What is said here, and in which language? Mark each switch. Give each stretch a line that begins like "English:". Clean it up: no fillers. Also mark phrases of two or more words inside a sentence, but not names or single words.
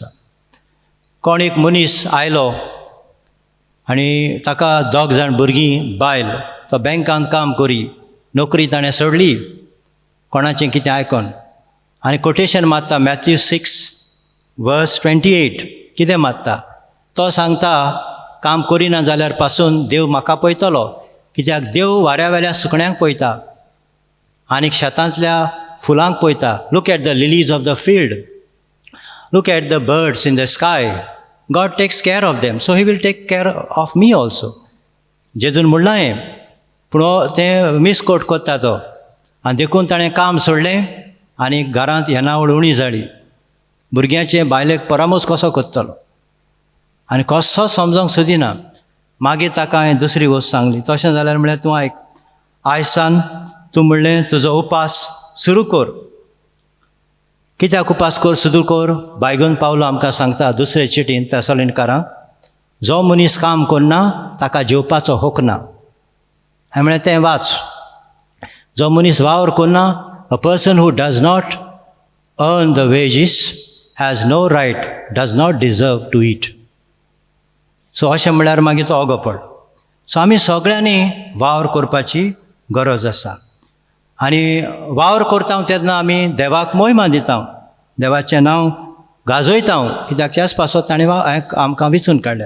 Konkani: कोण एक मनीस आयलो आनी ताका 2 जाण भुरगीं बायल, तो बँकांत काम करी, नोकरी ताणें सोडली कोणाचें कितें आयकोन आनी कोटेशन मारता मॅथ्यू 6:28 कितें मारता. तो सांगता काम करिना जाल्यार पासून देव म्हाका पळयतलो, कित्याक देव वाऱ्यावेल्या सुकण्यांक पळयता आनीक शेतांतल्या फुलांक पळयता.
English: Look at the lilies of the field, look at the birds in the sky. God takes care of them, So he will take care of me also.
Konkani: जेजून म्हणलां हें, पूण तें मिसकोट कोत्ता तो. आनी देखून ताणें काम सोडलें आनी घरांत येणावळ उणी जाली. भुरग्याचें बायलेक परामोस कसो कोत्तलो आनी कसो समजोंक सोदिना. मागीर ताका हांवें दुसरी गोश्ट सांगली. तशें जाल्यार म्हळ्यार तूं आयक, आयज सान तूं म्हणलें तुजो उपास सुरू कर. कित्याक उपास सुरू कर? बायगून पावलो आमकां सांगता दुसरे चिटीन तेसलोनिकारांक, जो मनीस काम करना ताका जेवपाचो हक ना. हांवें म्हळें तें वाच. जो मनीस वावर करना,
English: A person who does not earn the wages has no right, does not deserve to eat.
Konkani: सो अशें म्हळ्यार मागीर तो ओगो पड. सो आमी सगळ्यांनी वावर करपाची गरज आसा. आनी वावर करता तेन्ना आमी देवाक मोहिमा दिता, देवाचें नांव गाजयता, कित्याक त्याच पासत ताणें आमकां विचून काडल्या.